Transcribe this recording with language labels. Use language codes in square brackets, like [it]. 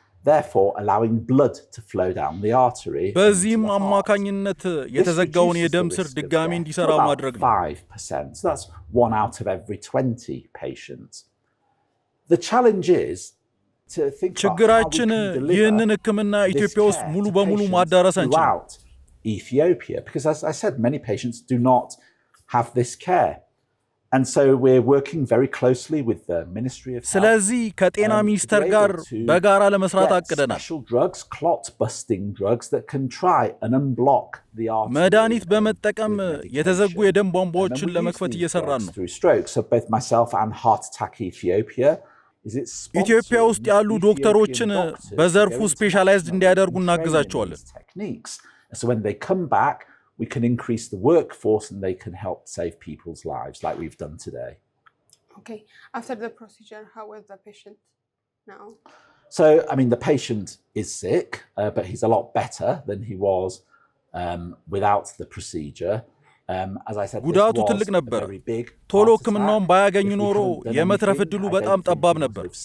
[en] Therefore allowing blood to flow down the artery. [am] በዚህም አማካኝነት የተዘጋውን የደም ስር ድጋሚ እንዲሰራ ማድረግ ነው። [en] 5%. So that's 1 out of every 20 patients. The challenge is to think [am] ችግራችን ይህንን ህክምና ኢትዮጵያ ውስጥ ሙሉ በሙሉ ማዳረስ አንችልም። [en] Ethiopia, because as I said, many patients do not have this care. And so we're working very closely with the Ministry of Health. [am] ስለዚህ ከጤና ሚኒስቴር ጋር በጋራ ለመስራት አቅደናል። [en] Special drugs, clot busting drugs that can try and unblock the artery. [am] መድኃኒት በመጠቀም የተዘጉ የደም ቧንቧዎችን ለመክፈት እየሰራን ነው። [en] So both myself and Heart Attack Ethiopia [am] ኢትዮጵያ ውስጥ ያሉ ዶክተሮችን በዘርፉ ስፔሻላይዝድ እንዲያደርጉ እናግዛቸዋለን። [en] So when they come back, we can increase the workforce and they can help save people's lives like we've done today. Okay. After the procedure, how was the patient now? So, I mean, the patient is sick, but he's a lot better than he was without the procedure. As I said, [am] ጉዳቱ ትልቅ ነበር። ቶሎ ህክምናውን ባያገኝ ኖሮ የመትረፍ ዕድሉ በጣም ጠባብ ነበር።